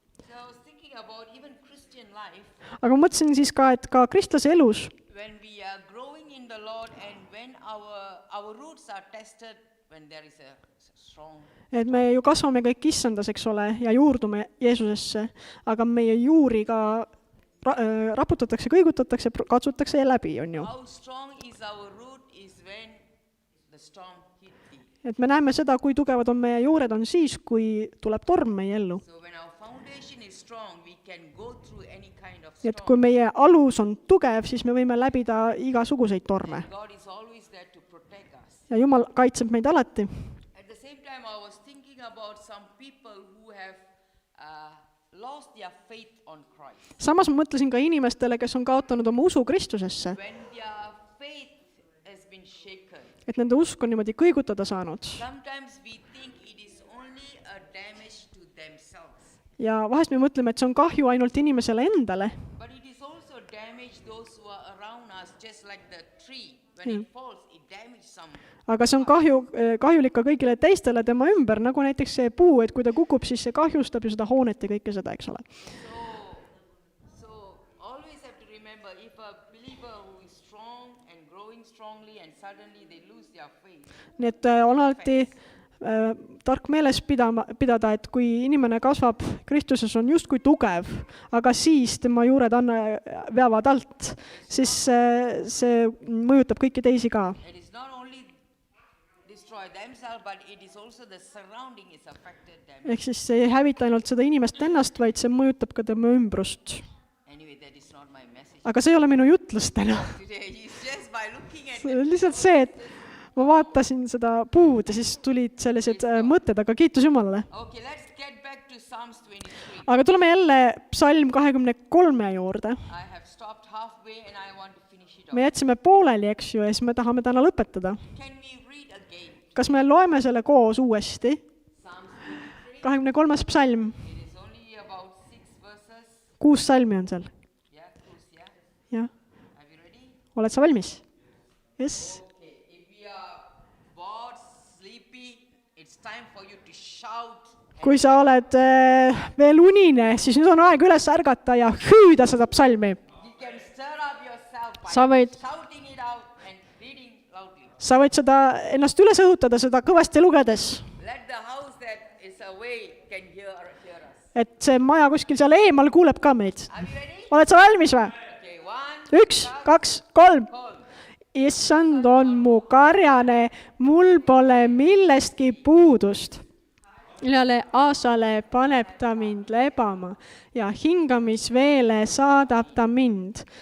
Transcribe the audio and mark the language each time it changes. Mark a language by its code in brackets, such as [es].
[en] So I was thinking about even Christian life, [et] Aga ma mõtlesin siis ka, et ka kristlase elus, [en] when we are growing in the Lord and when our roots are tested, when there is a strong, [et] et me ju kasvame kõik issandas, eks ole, ja juurdume Jeesusesse, aga meie juuri ka raputatakse, kõigutatakse, katsutakse ja läbi, on ju. [en] how strong is our root is when the storm hit the. [et] Et me näeme seda, kui tugevad on meie juured, on siis, kui tuleb torm meie ellu. [en] So when our foundation is strong, we can go through any kind of [et] Et [en] storm. [et] kui meie alus on tugev, siis me võime läbida igasuguseid torme. [en] God is always there to protect us. [et] Ja Jumal kaitseb meid alati. [en] At the same time, I was thinking about some people who have lost their faith on Christ. [et] Samas ma mõtlesin ka inimestele, kes on kaotanud oma usu Kristusesse, [en] When their faith has been shaken, [et] et nende usk on niimoodi kõigutada saanud. [en] sometimes we think it is only a damage to themselves, [et] Ja vahest me mõtleme, et see on kahju ainult inimesele endale, [en] but it is also damage those who are around us, just like the tree. When it falls, it damages some. [et] aga see on kahjulik ka kõigile teistele tema ümber, nagu näiteks see puu, et kui ta kukub, siis see kahjustab ju seda hoonet ja kõike seda, eks ole. [en] So always have to remember, if a believer who is strong and growing strongly and suddenly they lose their faith, [et] Nii et on alati tark meeles pidada, et kui inimene kasvab Kristuses, on justkui tugev, aga siis tema juured veavad alt, siis see mõjutab kõiki teisi ka. [en] it is not only destroy themselves, but it is also the surrounding is affected them. [et] Ehk siis see ei hävita ainult seda inimest ennast, vaid see mõjutab ka tema ümbrust. [en] Anyway, that is not my message [et] Aga see ei ole minu jutlus täna. [en] today. It's just by looking at [et] See on lihtsalt see, et ma vaatasin seda puud ja siis tulid sellised mõtted, aga kiitus Jumalale. [en] Okay, let's get back to Psalms 23. [et] Aga tuleme jälle psalm 23 juurde. [en] I have stopped halfway and I want to finish it off. [et] Me jätsime pooleli, eks ju, ja siis me tahame täna lõpetada. [en] Can we read again? [et] Kas me loeme selle koos uuesti? [en] Psalms 23. [et] 23. psalm. [en] It is only about 6 verses. [et] 6 salmi on seal. [en] Yeah, close, yeah. [et] Jah. [en] Are we ready? [et] Oled sa valmis? [en] Yes. Okay, if we are bored, sleepy, it's time for you to shout. [et] Kui sa oled veel unine, siis nüüd on aeg üles ärgata ja hüüda seda psalmi. [en] You can stir up yourself by [et] Sa võid, [en] shouting it out and reading loudly. [et] sa võid seda ennast üles õhutada, seda kõvasti lugedes. [en] Let the house that is away can hear us. [et] Et see maja kuskil seal eemal kuuleb ka meid. [en] Are we ready? [et] Oled sa valmis või? [en] Okay, 1, 1, 2, 3. hold. [et] Issand on mu karjane, mul pole millestki puudust. Üle aasale paneb ta mind lebama ja hingamisveele saadab ta mind.